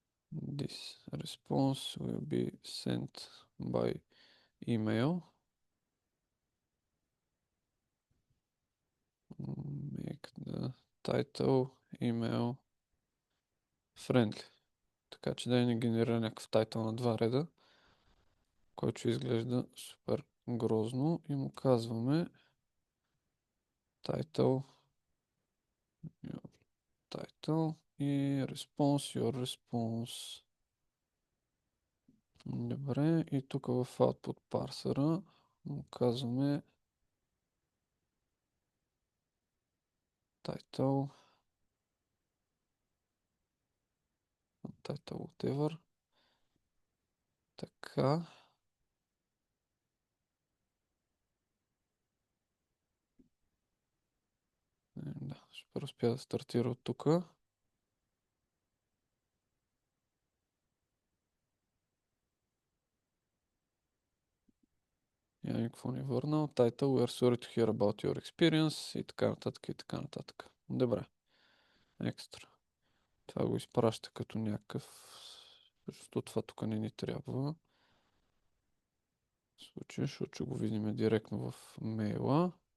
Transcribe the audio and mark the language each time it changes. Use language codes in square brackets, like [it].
[en] This response will be sent by email. Make the title email friendly. [bg] Така че да ни генерира някакъв тайтъл на два реда, който изглежда супер грозно и му казваме [en] title, your title и response, your response. [bg] Добре, и тук в output парсера му казваме title, title whatever. Така. Да, ще успя да стартира от тук. Я никакво не върнал. [en] Title, we are sorry to hear about your experience [bg] и така нататък и така нататък. Добре. Екстра. Това го изпраща като някакъв... Защото това тук не ни трябва. В случай, защото ще го видим директно в мейла.